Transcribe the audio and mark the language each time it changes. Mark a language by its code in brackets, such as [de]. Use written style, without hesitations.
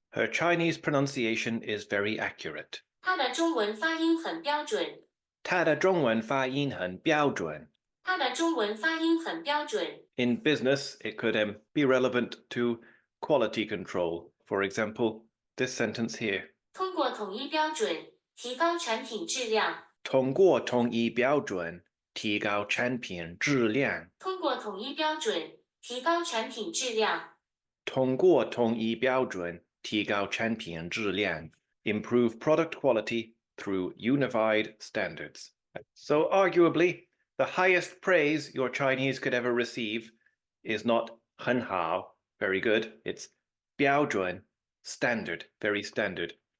[en] Her Chinese pronunciation is very accurate. [zh] 她的中文发音很标准。她的中文发音很标准. 她的中文发音很标准。 [en] In business, it could be relevant to quality control. For example, this sentence here. [zh] 通过统一标准，提高产品质量。通过统一标准，提高产品质量。通过统一标准，提高产品质量。通过统一标准，提高产品质量. [en] Improve product quality through unified standards. So arguably, the highest praise your Chinese could ever receive is not 很好, very good. It's 标准, standard, very standard.